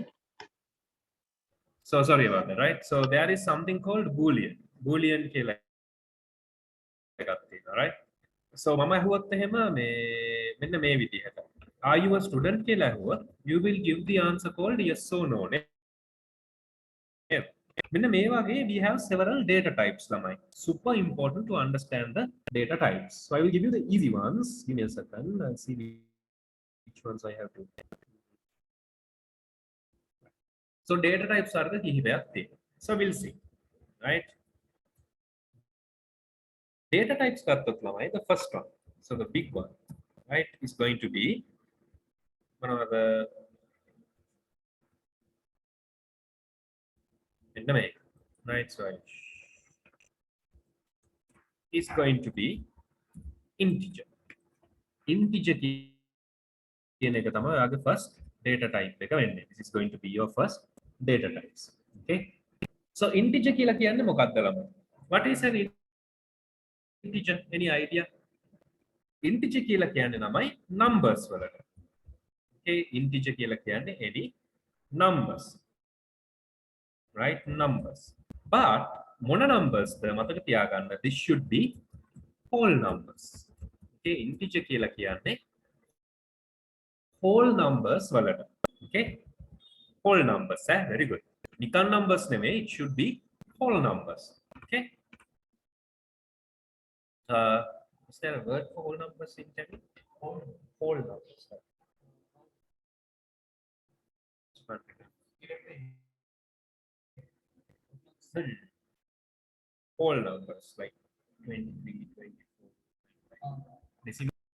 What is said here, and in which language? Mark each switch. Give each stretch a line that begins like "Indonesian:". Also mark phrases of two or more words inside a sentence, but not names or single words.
English: So sorry about that, right? So there is something called boolean.
Sinhala: Boolean කියලා එකක් තියෙනවා, right? So මම අහුවත් එහෙම මේ මෙන්න මේ විදිහට.
English: Are you a student
Sinhala: කියලා අහුවොත්
English: you will give the answer called yes or no නේ.
Sinhala: මෙන්න මේ වගේ
English: we have several data types ළමයි. Super important to understand the data types. So I will give you the easy ones. Give me a second. I'll see which ones I have to. So data types are the
Sinhala: කිහිපයක් තියෙනවා.
English: So we'll see, right? Data types
Sinhala: ගත්තොත් ළමයි,
English: the first one, so the big one, right, is going to be one of the right, so is going to be integer.
Sinhala: Integer කියන එක තමයි ඔයාගේ
English: first data type
Sinhala: එක වෙන්නේ.
English: This is going to be your first data types. Okay, so integer
Sinhala: කියලා කියන්නේ මොකක්ද ළමයි?
English: What is an integer? Any idea?
Sinhala: Integer කියලා කියන්නේ ළමයි numbers වලට.
English: okay integer
Sinhala: කියලා කියන්නේ
English: any numbers, right? Numbers.
Sinhala: But මොන numbers ද මතක තියාගන්න,
English: this should be whole numbers. okay integer
Sinhala: කියලා කියන්නේ
English: whole numbers
Sinhala: වලට.
English: okay whole numbers, very good.
Sinhala: නිකන් numbers නෙමෙයි,
English: it should be whole numbers. okay is there a word for whole numbers in Tamil? Whole numbers. Whole numbers like 23, 24. Decimal.